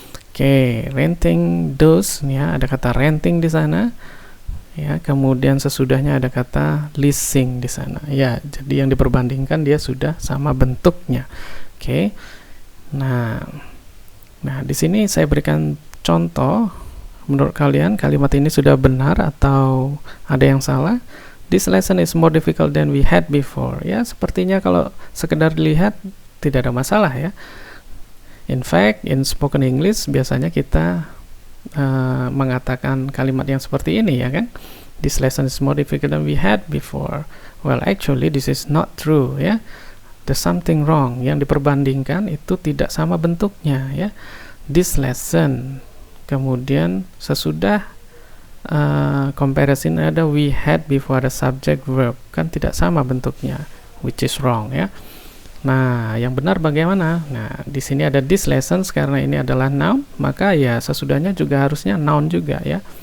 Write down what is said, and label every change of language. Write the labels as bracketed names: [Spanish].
[Indonesian] Oke, renting those ya, ada kata renting di sana ya, kemudian sesudahnya ada kata leasing di sana ya. Jadi yang diperbandingkan dia sudah sama bentuknya. Oke. Nah, di sini saya berikan contoh. Menurut kalian kalimat ini sudah benar atau ada yang salah? [English] This lesson is more difficult than we had before. [Indonesian] Ya, sepertinya kalau sekedar dilihat tidak ada masalah ya. [English] In fact, in spoken English [Indonesian] biasanya kita mengatakan kalimat yang seperti ini ya kan. [English] This lesson is more difficult than we had before. Well, actually this is not true [Indonesian] ya. [English] There's something wrong. [Indonesian] Yang diperbandingkan itu tidak sama bentuknya ya. This lesson, kemudian sesudah comparison ada we had before ada subject verb, kan tidak sama bentuknya, [English] which is wrong [Indonesian] ya. Nah, yang benar bagaimana? Nah, di sini ada this lessons karena ini adalah noun, maka ya sesudahnya juga harusnya noun juga ya.